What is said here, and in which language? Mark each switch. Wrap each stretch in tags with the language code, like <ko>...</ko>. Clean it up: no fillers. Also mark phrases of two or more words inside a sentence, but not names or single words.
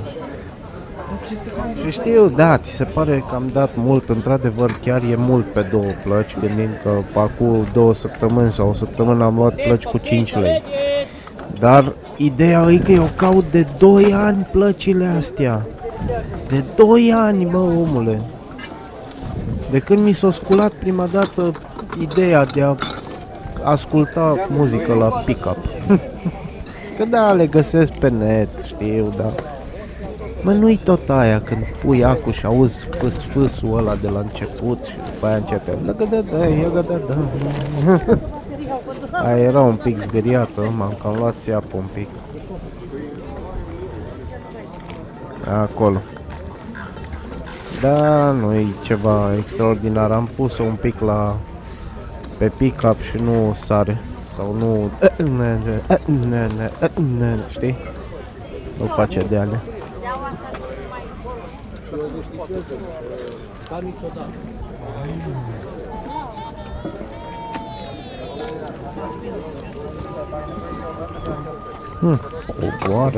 <ro>Și știu, da, ți se pare că am dat mult, într-adevăr chiar e mult pe două plăci, gândind că acum 2 săptămâni sau o săptămână am luat plăci cu 5 lei. Dar ideea e că eu caut de 2 ani plăcile astea. De 2 ani, mă, omule. De când mi s-a sculat prima dată ideea de a asculta muzică la pick-up. Că da, le găsesc pe net, știu, da. Mă, nu-i tot aia când pui acu și auzi fâs-fâsul ăla de la început și după aia începe aia era un pic zgâriată, m-am cam luat țeapă un pic. Acolo. Da, nu-i ceva extraordinar, am pus-o un pic pe pick-up și nu sare. Sau nu... știi? Nu face de alea. Covoare.</ro>